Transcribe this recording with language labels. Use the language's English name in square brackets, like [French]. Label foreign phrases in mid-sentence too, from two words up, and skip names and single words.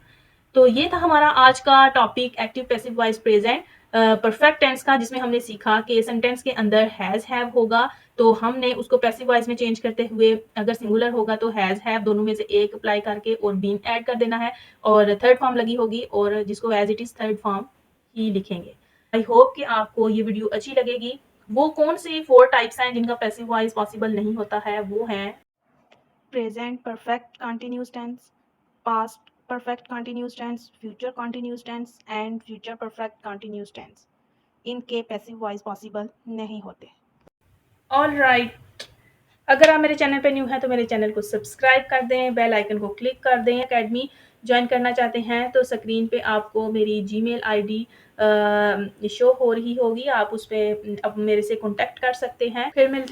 [Hindi] तो ये था हमारा आज का टॉपिक [English] active passive voice present perfect tense [Hindi] का, जिसमें हमने सीखा कि सेंटेंस के अंदर [English] has have [Hindi] होगा तो हमने उसको [English] passive voice [Hindi] में चेंज करते हुए अगर सिंगुलर होगा तो [English] has have [Hindi] दोनों में से एक अप्लाई करके और [English] been add [Hindi] कर देना है और [English] third form [Hindi] लगी होगी और जिसको [English] as it is third form [Hindi] ही लिखेंगे। [English] I hope [Hindi] कि आपको ये वीडियो अच्छी लगेगी। वो कौन सी 4 टाइप्स हैं जिनका [English] passive voice possible [Hindi] नहीं होता है, वो हैं [English] present perfect continuous tense, past perfect continuous tense, future continuous tense and future perfect continuous tense। [Hindi] इनके [English] passive voice possible [Hindi] नहीं होते। [English] all right, [Hindi] अगर आप मेरे चैनल पे न्यू हैं तो मेरे चैनल को सब्सक्राइब कर दें, [English] bell icon [Hindi] को क्लिक कर दें। एकेडमी ज्वाइन करना चाहते हैं तो स्क्रीन पे आपको मेरी [English] Gmail ID show [Hindi] हो रही होगी, आप उस पर अब मेरे से कॉन्टेक्ट कर सकते हैं।